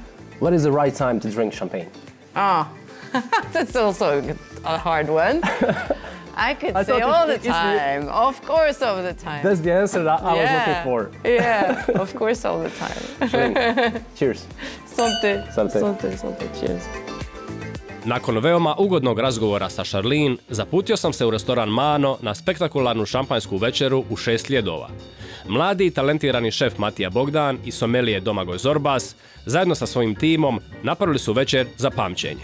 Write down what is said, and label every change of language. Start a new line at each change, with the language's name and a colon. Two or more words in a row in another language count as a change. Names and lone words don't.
English: What is the right time to drink champagne? That's also a hard one. I could say all the time. Of course, all the time. That's the answer that I was looking for. Yeah, of course, all the time. Cheers.
French: Santé. Santé. Santé, santé. Cheers.
Croatian: Nakon veoma ugodnog razgovora sa Charline, zaputio sam se u restoran Mano na spektakularnu šampanjsku večeru u 6 sljedova. Mladi i talentirani šef Matija Bogdan i somelije Domagoj Zorbas zajedno sa svojim timom napravili su večer za pamćenje.